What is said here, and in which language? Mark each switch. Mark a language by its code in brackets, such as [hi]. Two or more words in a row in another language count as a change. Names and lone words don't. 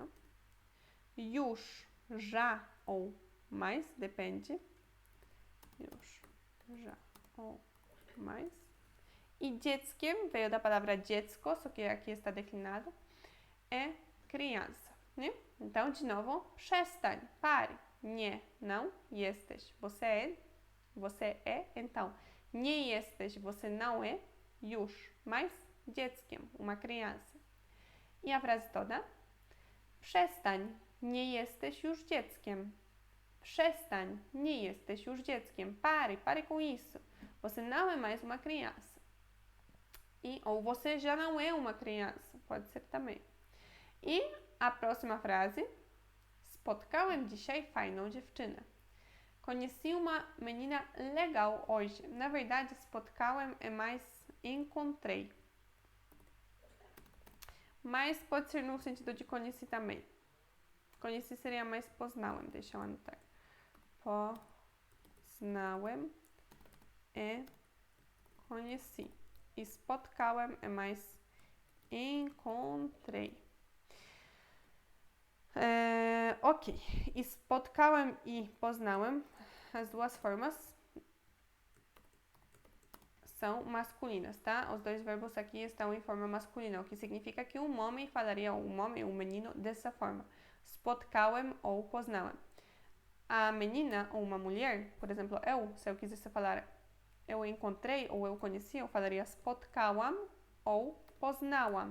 [pt] Już, já ou mais, depende. Już, já ou mais. E dzieckiem veio da palavra dziecko, só que aqui está declinado, é criança, né? Então, de novo, przestań, pare. Nie, não, jesteś. Você é, então. [pl] Nie jesteś, [pt] você não é, już, mais dzieckiem, uma criança. E a frase toda? [pl] Przestań, nie jesteś już dzieckiem. Przestań, nie jesteś już dzieckiem. [pt] Pare com isso. Você não é mais uma criança. Ou você já não é uma criança, pode ser também. I a próxima frase. [pl] Spotkałem dzisiaj fajną dziewczynę. [pt] Conheci uma menina legal hoje. Na verdade, spotkałem é mais encontrei. Mas pode ser no sentido de conheci também. Conheci seria mais poznałem, deixa eu anotar. Poznałem é conheci. I spotkałem é mais encontrei. [pl] Ok. I spotkałem i poznałem, [pt] as duas formas são masculinas, tá? Os dois verbos aqui estão em forma masculina, o que significa que um homem falaria, um menino, dessa forma. Spotkałem ou poznałem. A menina ou uma mulher, por exemplo, se eu quisesse falar eu encontrei ou eu conheci, eu falaria spotkałam ou poznałam.